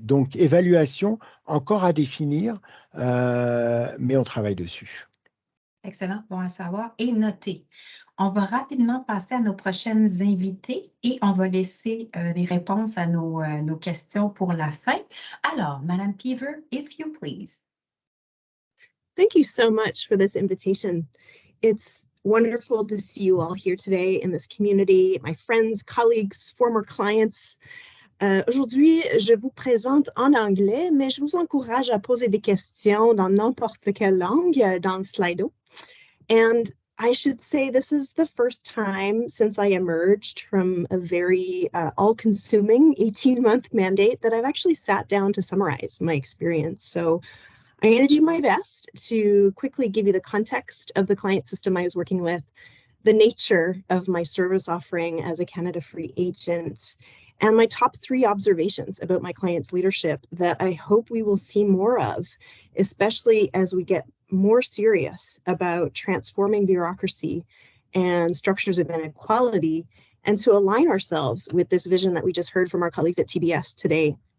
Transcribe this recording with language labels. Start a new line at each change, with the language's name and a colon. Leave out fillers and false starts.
French: Donc, évaluation, encore à définir, mais on travaille dessus. Excellent, bon à savoir et noter. On va rapidement passer à nos prochaines invités et on va laisser les réponses à nos questions pour la fin. Alors,
English: Madame Pever, if you please. Thank you so much for this invitation. It's wonderful to see you all here today in this community, my friends, colleagues, former clients.
French: Aujourd'hui, je vous présente en anglais, mais je vous encourage à poser des questions dans n'importe quelle langue dans le Slido.
English: And I should say this is the first time since I emerged from a very all-consuming 18-month mandate that I've actually sat down to summarize my experience. So I'm going to do my best to quickly give you the context of the client system I was working with, the nature of my service offering as a Canada Free agent, and my top 3 observations about my client's leadership that I hope we will see more of, especially as we get more serious about transforming bureaucracy and structures of inequality, and to align ourselves with this vision that we just heard from our colleagues at TBS today.